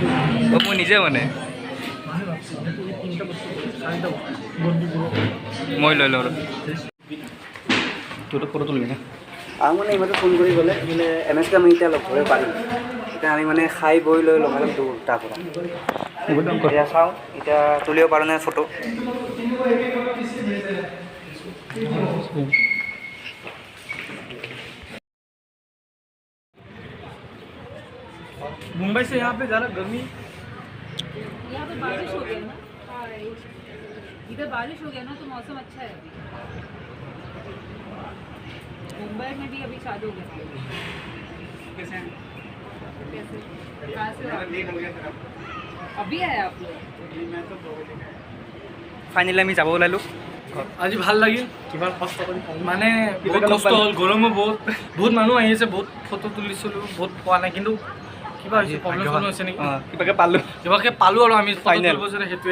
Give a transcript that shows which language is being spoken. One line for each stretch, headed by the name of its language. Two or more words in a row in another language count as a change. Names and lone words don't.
Assamese: অ মই নিজে মানে মই লৈ লওঁ তোৰতো ফটো তুলিবি না আৰু মানে ইহঁতে ফোন কৰি গ'লে বোলে MSK আমি এতিয়া লগ ধৰিব পাৰিম এতিয়া আমি মানে খাই বৈ লৈ লগালগ দৌৰ তাৰ পৰা এতিয়া চাওঁ এতিয়া তুলিব পাৰোঁ নে ফটো
Hindi: मुंबई से यहाँ पे ज़्यादा गर्मी यहाँ पे बारिश हो गया ना इधर बारिश हो गया ना तो मौसम अच्छा है अभी मुंबई में भी अभी चालू हो गया कैसे कहाँ से हो आप? अभी आए आप लोग
Assamese: ফাইনেলি আমি যাব ওলালোঁ আজি ভাল লাগিল কিমান কষ্ট কৰি মানে বহুত কষ্ট হ'ল গৰমো বহুত মানুহ আহি আছে বহুত ফটো তুলিছিলোঁ বহুত পোৱা নাই কিন্তু কিবা হৈছে প্ৰব্লেম হৈছে নেকি কিবাকৈ পালোঁ কিবাকে পালোঁ আৰু আমি Final. সেইটোৱে